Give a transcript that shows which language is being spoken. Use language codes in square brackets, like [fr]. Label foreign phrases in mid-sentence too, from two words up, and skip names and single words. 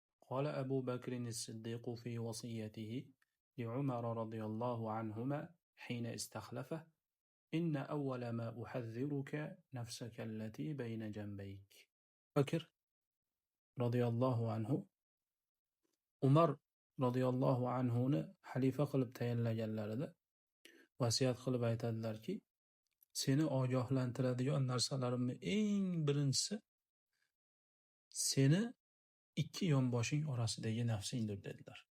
[ar] قال أبو بكر الصديق في وصيته لعمر رضي الله عنهما حين استخلفه: إن أول ما أحذرك نفسك التي بين جنبيك. بكر رضي الله عنه [uz] Umar [ar] رضي الله عنه [uz] xalifa qilib tayinlaganlarida vasiyat qilib aytadilarki, seni ogohlantiradigan narsalarimni eng birinchisi seni ikki yonboshing orasidagi nafsingdir dedilar.